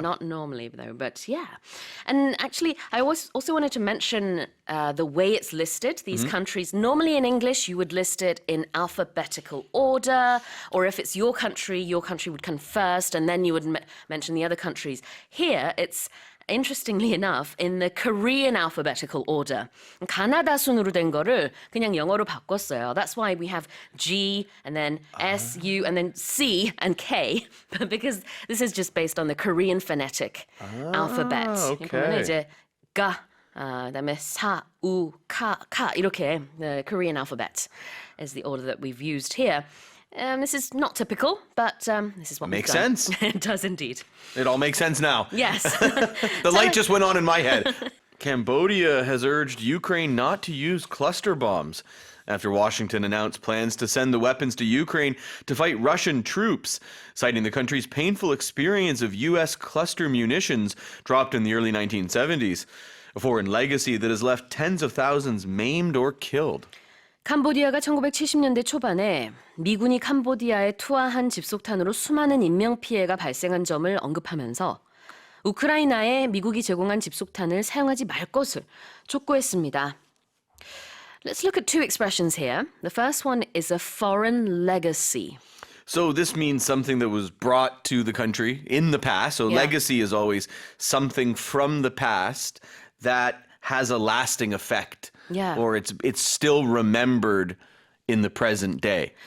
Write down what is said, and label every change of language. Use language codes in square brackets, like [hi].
[en] Not normally though, but yeah. And actually, I also wanted to mention the way it's listed. These countries, normally in English, you would list it in alphabetical order, or if it's your country would come first, and then you would mention the other countries. Here, it's interestingly enough, in the Korean alphabetical order. [ko] 가나다 순으로 된 거를 그냥 영어로 바꿨어요. [en] That's why we have G and then S, U and then C and K because this is just based on the Korean phonetic alphabet. okay. [ko] 그러면 이제 가, 그다음에 사, 우, 카 이렇게 [en] the Korean alphabet is the order that we've used here. This is not typical, but this is what Makes we've done. sense. It does indeed. It all makes sense now. Yes. The light just went on in my head. Cambodia has urged Ukraine not to use cluster bombs after Washington announced plans to send the weapons to Ukraine to fight Russian troops, citing the country's painful experience of U.S. cluster munitions dropped in the early 1970s, a foreign legacy that has left tens of thousands maimed or killed. [ko] 캄보디아가 1970년대 초반에 미군이 캄보디아에 투하한 집속탄으로 수많은 인명피해가 발생한 점을 언급하면서 우크라이나에 미국이 제공한 집속탄을 사용하지 말 것을 촉구했습니다. [en] Let's look at two expressions here. The first one is a foreign legacy. So this means something that was brought to the country in the past. So legacy is always something from the past that has a lasting effect. Yeah. Or it's still remembered in the present day.